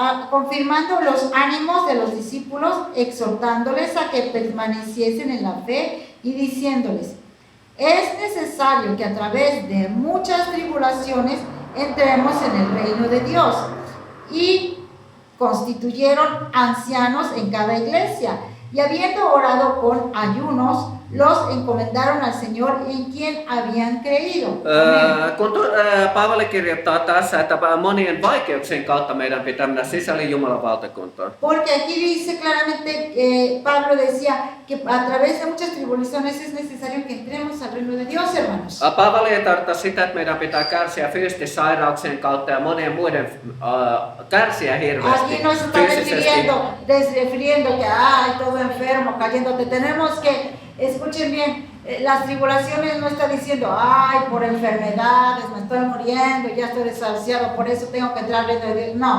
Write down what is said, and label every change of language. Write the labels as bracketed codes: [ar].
[es] Confirmando los ánimos de los discípulos, exhortándoles a que permaneciesen en la fe y diciéndoles: es necesario que a través de muchas tribulaciones entremos en el reino de Dios. Y constituyeron ancianos en cada iglesia, y habiendo orado con ayunos, los encomendaron al Señor en quien habían creído. [fi] Kun Paavali kirjoittaa tässä, että monien vaikeuksien kautta meidän pitää mennä sisälle Jumalan valtakuntaan. [es] Porque aquí dice claramente, Pablo decía que a través de muchas tribulaciones es necesario que entremos al reino de Dios, hermanos. [fi] Paavali ei tarkoita sitä, että meidän pitää kärsiä fyysisten sairauksien kautta ja monien muiden kärsiä hirveästi [es] Aquí no se está refiriendo que ay, todo enfermo, cayéndote. Tenemos que, escuchen bien, las tribulaciones no está diciendo, ay, por enfermedades, me estoy muriendo, ya estoy desahuciado, por eso tengo que entrar al reino de Dios.